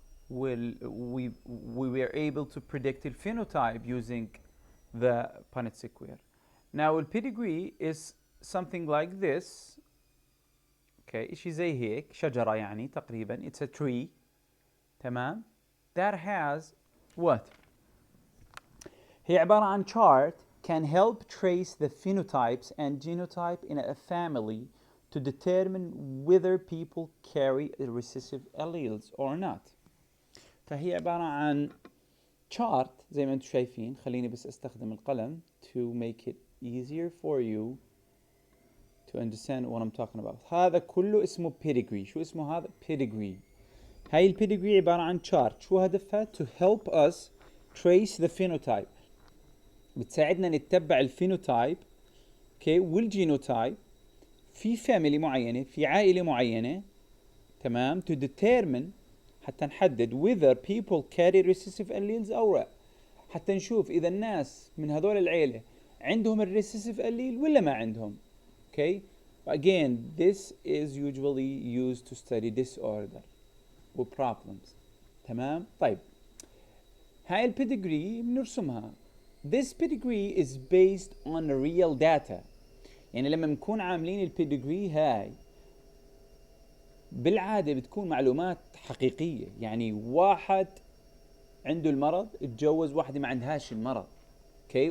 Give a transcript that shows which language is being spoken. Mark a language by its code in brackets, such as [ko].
[en] We were able to predict the phenotype using the Punnett square. Now the pedigree is something like this. [ar] Okay, إشي زي هيك شجرة يعني تقريبا. [en] It's a tree. [ar] تمام. [en] That has what? [ar] هي عبارة عن [en] chart can help trace the phenotypes and genotype in a family to determine whether people carry recessive alleles or not. [ar] فهي عبارة عن chart زي ما انتم شايفين. خليني بس استخدم القلم [en] to make it easier for you to understand what I'm talking about. [ar] هذا كله اسمه pedigree. شو اسمه هذا؟ pedigree. هاي البيدجري عبارة عن chart. شو هدفها؟ [en] to help us trace the phenotype. [ar] بتساعدنا نتبع الفينوتايب اوكي والجينوتايب في فاميلي معينة في عائلة معينة تمام [en] to determine [ar] حتى نحدد [en] whether people carry recessive alleles [ar] أو لا. حتى نشوف إذا الناس من هذول العيلة عندهم الريسيسيف allele ولا ما عندهم. [en] Okay. Again, this is usually used to study disorder و problems. [ar] تمام. طيب هاي البيدجري بنرسمها. [en] This pedigree is based on real data. [ar] يعني لما نكون عاملين البيدجري هاي بالعادة بتكون معلومات حقيقية. يعني واحد عنده المرض اتجوز واحدة ما عندهاش المرض. اوكي.